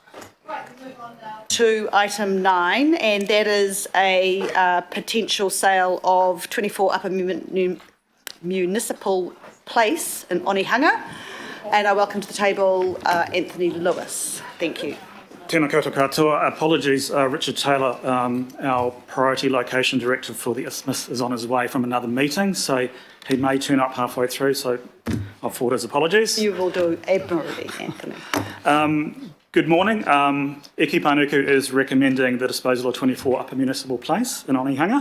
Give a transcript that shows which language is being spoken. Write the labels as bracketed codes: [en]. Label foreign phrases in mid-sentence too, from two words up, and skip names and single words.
[en] To item 9, and that is a potential sale of 24 Upper Municipal Place in Onihanga. And I welcome to the table Anthony Lewis. Thank you. [mi] Tēnā koutou katoa. [en] Apologies, Richard Taylor, our Priority Location Director for the Isthmus, is on his way from another meeting, so he may turn up halfway through, so I'll forward his apologies. You will do admirably, Anthony. Good morning. Eki Panuku is recommending the disposal of 24 Upper Municipal Place in Omnihanga.